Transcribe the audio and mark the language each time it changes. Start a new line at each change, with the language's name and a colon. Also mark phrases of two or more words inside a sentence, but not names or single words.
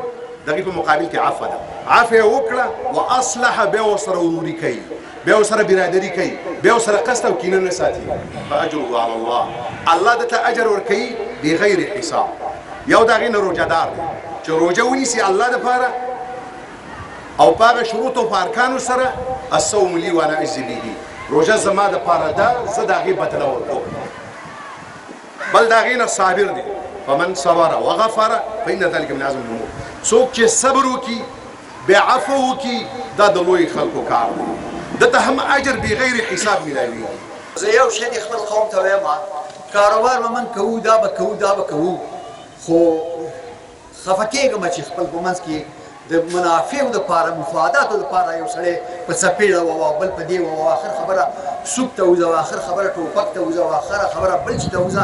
Pashto: دغې په مقابل کې عفو ده، عفو یې وکړه واصلح، بیا ورسره وروري کوي، بیا ورسره برادري کوي، بیا ورسره قصد او کینه نه ساتي.
Arabic: فاجره علی الله،
Pashto: الله درته اجر ورکوي بغیر حساب. یو د هغې نه روژهدار دی چې روژه ونیسي الله دپاره او په هغه شروطو په ارکانو سره
Arabic: الصوم لي وانا اجزي به،
Pashto: روژه زما دپاره ده، زه د هغې بدله ورکوم. بل د هغې نه صابر دی،
Arabic: فمن صبر وغفر فإن ذلك من عزم الأمور.
Pashto: څوک چې صبر وکړي بیا عفو وکړي دا د لوی خلکو کار دی، دته هم اجر بغیر حساب میلاویږي. زه یو شی د خپل قوم ته وایم، کاروبار به من کوو، دا به کوو، دا به کوو، خو خفه کېږم چې خپل په منځ کې د منافعو دپاره، مفاداتو دپاره یو سړی په څپېړه ووه، بل په دې ووه، آخر خبره سوک ته وځه، آخر خبره ټوپک ته وځه، آخره خبره بل چې ته وځه.